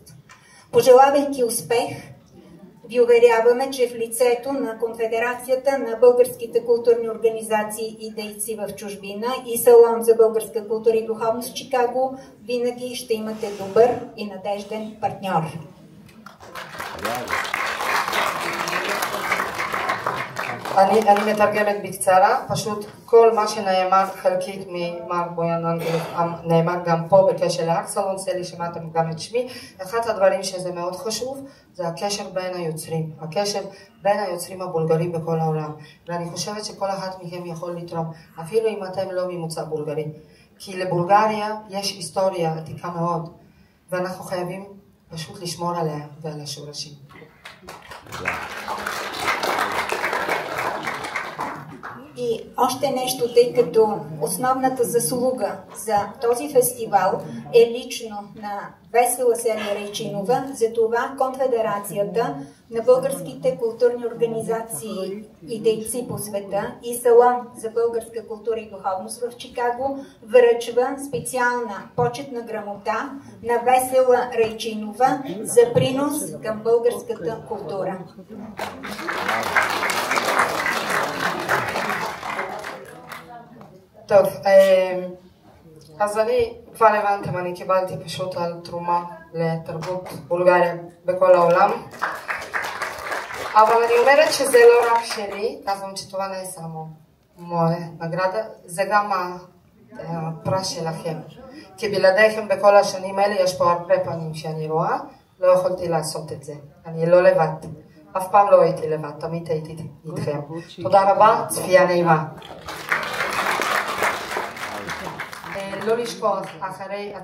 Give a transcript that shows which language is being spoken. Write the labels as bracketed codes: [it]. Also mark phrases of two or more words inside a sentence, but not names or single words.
[bg] Пожелавайки успех, ви уверяваме, че в лицето на Конфедерацията на българските културни организации и дейци в чужбина и Салон за българска култура и духовност в Чикаго винаги ще имате добър и надежден партньор. [he] אני מתרגמת בקצרה, פשוט כל מה שנאמר חלקית ממר בויאן אנגלית נאמר גם פה בקשר לאקסלון סלי, שמעתם גם את שמי. אחד הדברים שזה מאוד חשוב זה הקשר בין היוצרים, הקשר בין היוצרים הבולגרים בכל העולם, ואני חושבת שכל אחד מכם יכול לתרום, אפילו אם אתם לא ממוצא בולגרי, כי לבולגריה יש היסטוריה עתיקה מאוד, ואנחנו חייבים פשוט לשמור עליה ועל השורשים. [bg] И още нещо, тъй като основната заслуга за този фестивал е лично на Весела Сели Райчинова, затова Конфедерацията на българските културни организации и дейци по света и Салон за българска култура и духовност в Чикаго връчва специална почетна грамота на Весела Райчинова за принос към българската култура. [he] טוב, אז אני כבר הבנתם, אני קיבלתי פשוט על תרומה לתרבות בולגריה בכל העולם, אבל אני אומרת שזה לא רק שלי, [bg] казвам, че това не е само моя награда, [he] זה גם הפרס שלכם, כי בלעדיכם בכל השנים האלה יש פה הרבה פנים שאני רואה, לא יכולתי לעשות את זה, אני לא לבד, אף פעם לא הייתי לבד, תמיד הייתי איתכם. תודה רבה, צפייה נעימה. לא לשכוח אחרי